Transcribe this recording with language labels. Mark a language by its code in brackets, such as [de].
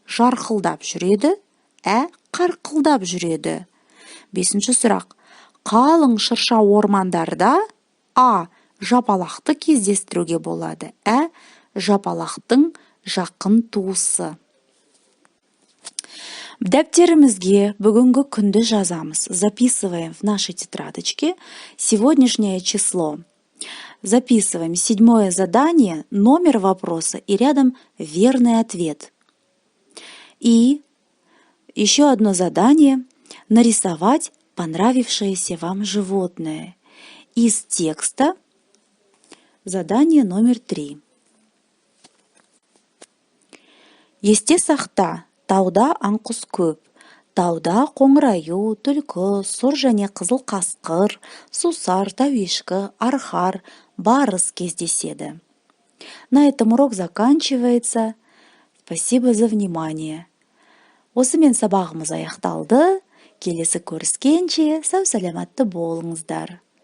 [kk] Жарқылдап жүреді. Ә. Қарқылдап жүреді. Бесінші сұрақ. Қалың шырша ормандарда А. Жапалақты кездестіруге болады. Ә. Жапалақтың жақын туысы. Дәптерімізге бүгінгі күнді жазамыз. [ru] Записываем в нашей тетрадочке сегодняшнее число. Записываем 7-е задание, номер вопроса и рядом верный ответ. И еще одно задание – нарисовать понравившееся вам животное. Из текста задание номер 3. [kk] Есте сақта, тауда аңқұс көп. Тауда қоңыр аю, түлкі, сұр және қызыл қасқыр, сусар, тәуешкі, арқар, барыс кездеседі. [ru] На этом урок заканчивается. Спасибо за внимание. [kk] Осымен сабағымыз аяқталды. Келесі көріскенше сау саламатты болыңыздар.